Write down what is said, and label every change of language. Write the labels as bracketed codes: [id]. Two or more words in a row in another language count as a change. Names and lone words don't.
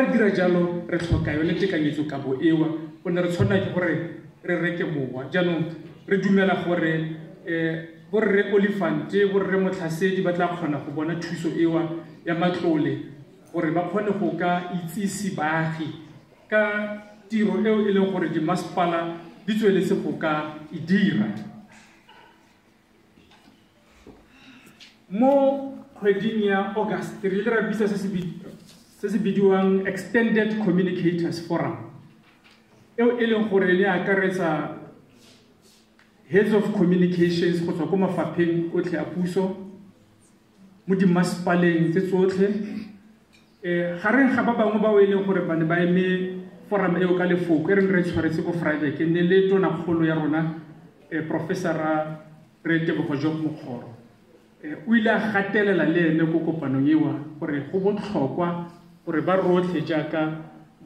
[tn] re dira jalo re tlhoka yone tekanyetso ka bo ewa gonne re tshwanela ke gore re reke mowa jaanong re dumela gore borre Olifante borre Motlhasedi ba tla kgona go bona thuso ewa ya matlole gore ba kgone go ka itsisi baagi ka tiro eo e leng gore di masipala di tsweletse go ka e dira mo kgweding ya August re ile ra bitsa se se bidiwang Extended Communicators Forum eo e leng gore le akaretsa [en] heads of communications [tn] go tswa ko mafapheng otlhe a puso mo di masipaleng tse tsotlhe gareng ga ba bangwe ba o e leng gore ba ne ba eme forum eo ka lefoko e re tshwaretse ko Friday ke ne le tona kgolo ya rona professor re Tebogo Job Mokgoro o ile a gatelela le ene ko kopanong ewa gore go botlhokwa gore ba rotlhe jaaka ba